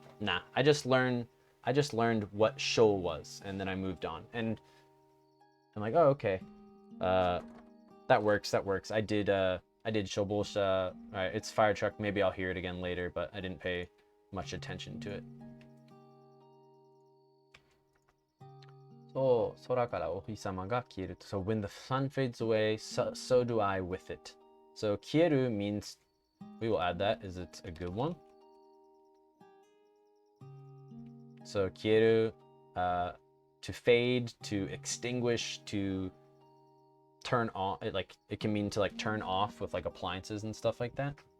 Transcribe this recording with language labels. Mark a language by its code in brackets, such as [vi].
[en] Nah, I just learned what shou was, and then I moved on. And I'm like, oh, okay. That works. I did shobosha. All right, it's fire truck. Maybe I'll hear it again later, but I didn't pay much attention to it. [ja] So, 空からお日様が消える. [en] So when the sun fades away, so do I with it. So 消える means, we will add that, is it a good one? So 消える, to fade, to extinguish, to turn on, it can mean to like turn off with like appliances and stuff like that.